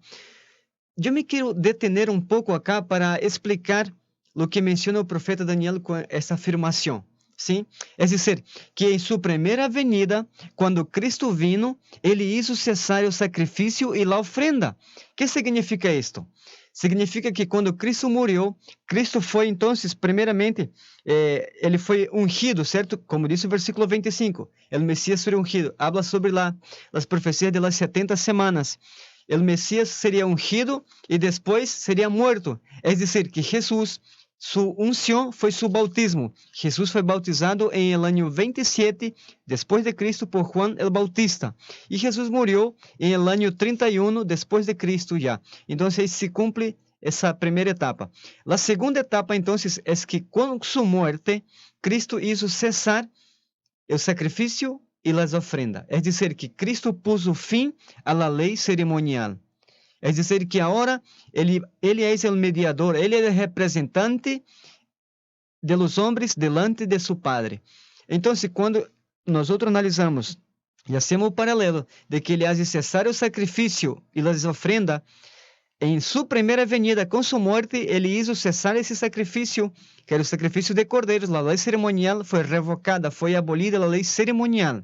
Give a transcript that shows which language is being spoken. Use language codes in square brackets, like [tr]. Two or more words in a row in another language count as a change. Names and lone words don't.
[es] Yo me quiero detener un poco acá para explicar lo que menciona el profeta Daniel con esta afirmación. ¿Sí? Es decir, que en su primera venida, cuando Cristo vino, Él hizo cesar el sacrificio y la ofrenda. ¿Qué significa esto? [pt] significa que quando Cristo morreu, Cristo foi, então, primeiramente, ele foi ungido, certo? Como disse o versículo 25, o Messias seria ungido. [es] Habla sobre [pt] as profecias [es] de las 70 semanas. [pt] O Messias seria ungido e depois seria morto. É dizer, que Jesus, sua unção foi seu bautismo. Jesus foi bautizado em [es] el año [pt] 27 depois de Cristo por Juan el Bautista. E Jesus morreu em [es] el año [pt] 31 depois de Cristo já. Então, aí se cumpre essa primeira etapa. A segunda etapa, então, é que com sua morte, Cristo hizo cessar o sacrifício e as ofrendas. É dizer, que Cristo puso fim à lei cerimonial. É dizer, que agora ele é o mediador, ele é o representante de los homens [es] delante de su Padre. [pt] Então, quando nós analisamos e hacemos o paralelo de que ele hace cessar o sacrifício e as ofrendas, em sua primeira venida, com sua morte, ele hizo cessar esse sacrifício, que era o sacrifício de cordeiros. A lei cerimonial foi revocada, foi abolida a lei cerimonial.